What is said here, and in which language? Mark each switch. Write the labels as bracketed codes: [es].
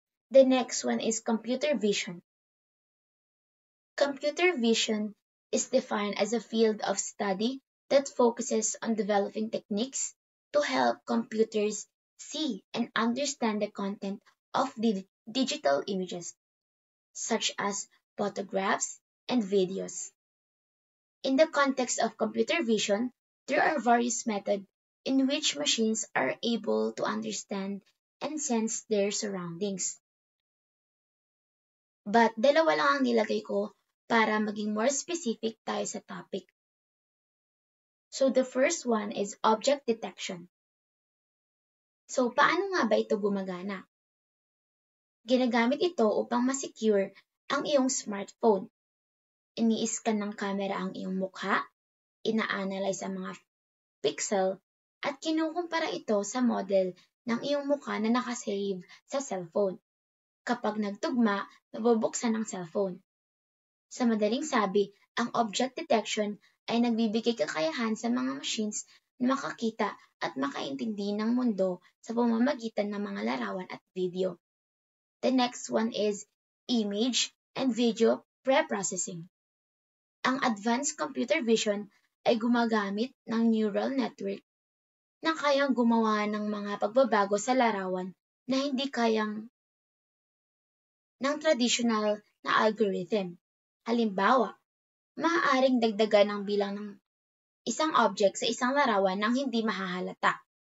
[en] The next one is computer vision. Computer vision is defined as a field of study that focuses on developing techniques to help computers see and understand the content of the digital images, such as photographs and videos. In the context of computer vision, there are various methods in which machines are able to understand and sense their surroundings. [tl] But dalawa lang ang nilagay ko para maging more specific tayo sa topic. [en] So the first one is object detection. [tl] So paano nga ba ito gumagana? Ginagamit ito upang masecure ang iyong smartphone. Ini-scan ng camera ang iyong mukha, ina-analyze ang mga pixel, at kinukumpara ito sa model ng iyong mukha na nakasave sa cellphone. Kapag nagtugma, nabubuksan ang cellphone. Sa madaling sabi, ang object detection ay nagbibigay kakayahan sa mga machines na makakita at makaintindi ng mundo sa pamamagitan ng mga larawan at video. [en] The next one is image and video preprocessing. [tl] Ang advanced computer vision ay gumagamit ng neural network na kayang gumawa ng mga pagbabago sa larawan na hindi kayang ng traditional na algorithm. Halimbawa, maaaring dagdagan ang bilang ng isang object sa isang larawan nang hindi mahahalata.